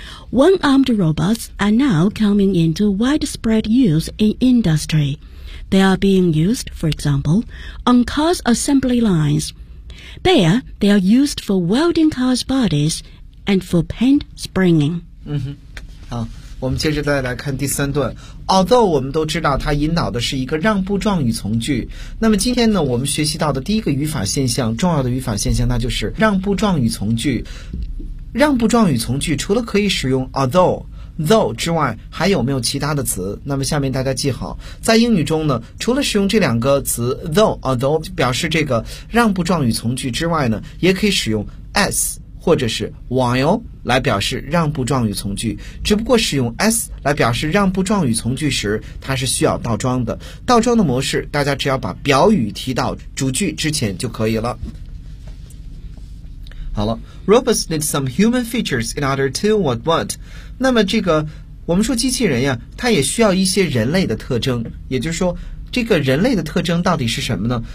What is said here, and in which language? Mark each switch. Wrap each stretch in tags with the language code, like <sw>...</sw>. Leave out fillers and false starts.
<en>One-armed robots are now coming into widespread use in industry. They are being used, for example, on cars assembly lines. There, they are used for welding cars' bodies and for paint springing. Mm-hmm. Oh.</en> <zh>我们接着再来看第三段。Although 我们都知道它引导的是一个让步状语从句，那么今天呢，我们学习到的第一个语法现象，重要的语法现象，那就是让步状语从句。让步状语从句除了可以使用 although 之外，还有没有其他的词？那么下面大家记好，在英语中呢，除了使用这两个词 though 表示这个让步状语从句之外呢，也可以使用 as或者是 while 来表示让步状语从句，只不过使用 s 来表示让步状语从句时，它是需要倒装的。倒装的模式，大家只要把表语提到主句之前就可以了。</zh> <en>好了 ，robots need some human features in order to what？</en> <zh>那么这个我们说机器人呀，它也需要一些人类的特征，也就是说，这个人类的特征到底是什么呢？</zh>